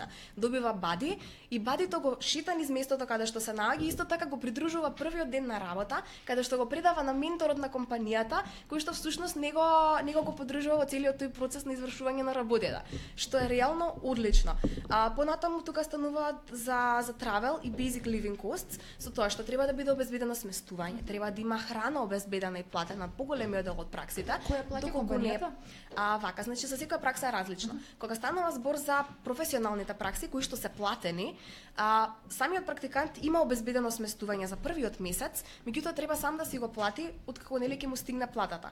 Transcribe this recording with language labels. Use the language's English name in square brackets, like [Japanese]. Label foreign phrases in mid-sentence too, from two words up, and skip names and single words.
[Macedonian] Добива бади и бадито го шита низ местото каде што се наоѓа, исто така го придружува првиот ден на работа, каде што го предава на менторот на компанијата, кој што всушност него го поддржува во целиот тој процес на извршување на работата, што е реално одлично. Понатаму тука стануваат за travel и [English] basic living costs, [Macedonian] со тоа што треба да биде обезбедено сместување, треба да има храна обезбедена и платена поголемиот дел од праксите. Која плаќа компанијата? Вака, значи за секоја пракса е различно. Кога станува збор за професионалните пракси кои што се платени, самиот практикант има обезбедено сместување за првиот месец, меѓутоа треба сам да си го плати откако нели ќе му стигне платата.